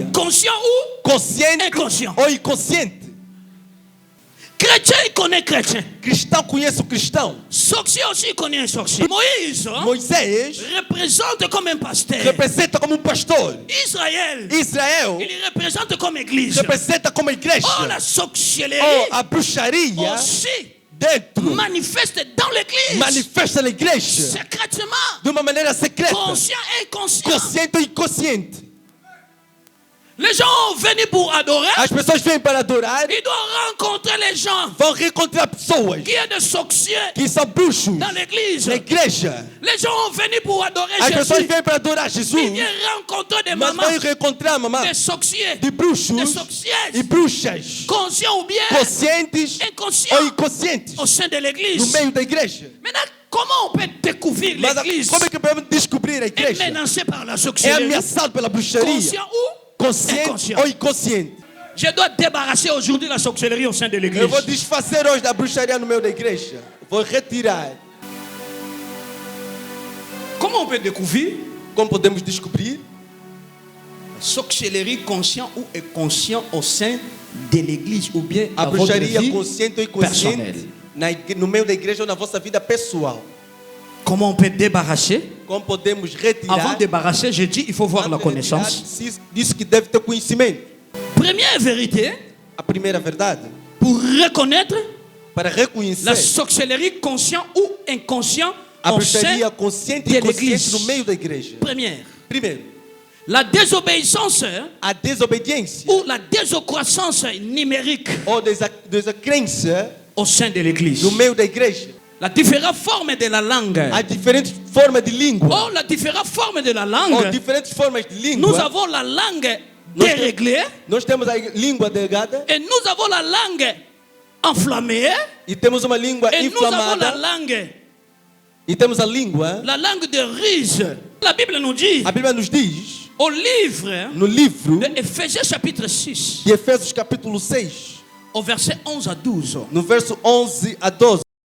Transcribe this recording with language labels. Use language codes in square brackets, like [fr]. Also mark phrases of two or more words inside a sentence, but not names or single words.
[fr] Conscient ou [pt] Consciente [fr] inconscient. [pt] ou inconsciente. [fr] Chrétien, il connaît chrétien. [pt] Cristão conhece o cristão. [fr] Sorcier aussi, il connaît un sorcier. Moïse [pt] Moisés [fr] représente comme un pasteur. [pt] representa como pastor. [fr] Israël, [pt] Israel [fr] il représente comme église. [pt] representa como igreja. [fr] Oh, la sorcellerie [pt] Oh, a bruxaria [fr] aussi [pt] dentro [fr] manifeste dans l'église. [pt] manifesta na igreja [fr] Secrètement. [pt] de uma maneira secreta. [fr] Conscient et inconscient. [pt] Consciente ou inconsciente. [fr] Les gens viennent pour adorer. [pt] As pessoas vêm para adorar, [fr] Ils doivent rencontrer les gens [pt] vão rencontrar pessoas [fr] qui sont des sorciers [pt] que são bruxos [fr] dans l'église. [pt] na igreja. [fr] Les gens viennent pour adorer [pt] As pessoas [fr] Jésus. [pt] vêm para adorar [fr] Ils [pt] Jesus, [fr] viennent rencontrer des [pt] mas [fr] mamans, [pt] vão rencontrar a mamã [fr] des sorciers, [pt] de bruxos [fr] des [pt] e [fr] sorcières, [pt] bruxas, [fr] conscients ou bien [pt] conscientes [fr] inconscients [pt] ou inconscientes [fr] au sein de [pt] no [fr] l'église. [pt] meio da igreja. [fr] Maintenant, comment on peut découvrir [pt] Mas [fr] l'église [pt] como é que podemos descobrir a [fr] est [pt] igreja? [fr] menacée par la [pt] É [fr] sorcellerie? [pt] ameaçado pela bruxaria, [fr] Conscient ou [pt] consciente [fr] inconscient? [pt] ou inconsciente. [fr] Je dois débarrasser aujourd'hui la sorcellerie au sein de l'église. [pt] Eu vou desfazer hoje da bruxaria no meio da igreja. Vou retirar. [fr] Comment on peut découvrir [pt] Como podemos descobrir? [fr] la sorcellerie conscient ou inconscient au sein de l'église ou bien [pt] A [fr] dans votre [pt] bruxaria [fr] vie [pt] consciente ou [fr] personnelle? [pt] inconsciente no meio da igreja ou na vossa vida pessoal. [fr] Comment on peut débarrasser? [pt] Como podemos [fr] Avant [pt] retirar? [fr] de débarrasser, j'ai dit il faut voir la [pt] Antes de retirar, [fr] connaissance. [pt] diz que deve ter conhecimento. [fr] Première vérité, [pt] A primeira verdade, [fr] pour reconnaître [pt] para [fr] la [pt] reconhecer [fr] sorcellerie conscient ou inconscient [pt] a [fr] au sein [pt] bruxaria consciente [fr] de [pt] e inconsciente [fr] l'église. [pt] no meio da igreja. [fr] Première, [pt] Primeiro, [fr] la désobéissance [pt] a desobediência [fr] ou la désobéissance numérique [pt] ou desacrença [fr] au sein de l'église. [pt] no meio da igreja. [fr] La différente forme de la langue. [pt] Há diferentes formas de língua. [fr] Oh, la différente forme de la [pt] Ou [fr] langue. [pt] diferentes formas de [fr] Nous [pt] língua. [fr] avons la langue [pt] Nós [fr] déréglée [pt] Nós temos a língua delgada [fr] et nous avons la langue enflammée [pt] e temos uma língua [fr] et nous avons la [pt] inflamada [fr] langue, [pt] e temos a língua. [fr] la langue de ruse. La Bible nous dit [pt] A Bíblia nos diz [fr] au livre [pt] no livro [fr] de Éphésiens chapitre 6 [pt] de Efésios capítulo 6, [fr] au verset 11 à 12. [pt] no verso 11 a 12.